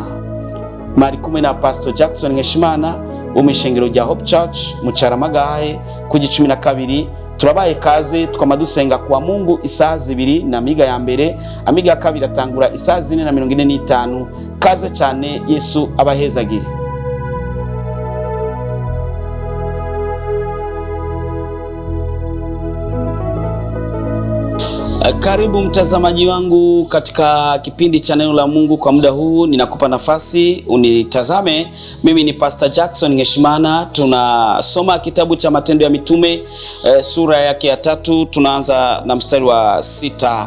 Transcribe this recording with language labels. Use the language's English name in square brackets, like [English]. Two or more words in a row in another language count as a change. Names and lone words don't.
[Rundi] Mari kumwe na Pastor Jackson Nkeshimana wo mu ishengero rya Hope Church mu Caramagahe ku 12. Turabaye kaze, twama dusenga [Swahili] kwa Mungu [Rundi] isaha 2 na amiga ya mbere, amiga ya kabiri atangura isaha 4:45. Kaze cyane, Yesu abahezagire. [Swahili] Karibu mtazamaji wangu katika kipindi cha neno la Mungu. Kwa muda huu ninakupa nafasi unitazame. Mimi ni Pastor Jackson Nkeshimana. Tunasoma kitabu cha Matendo ya Mitume sura yake ya 3, tunaanza na mstari wa 6.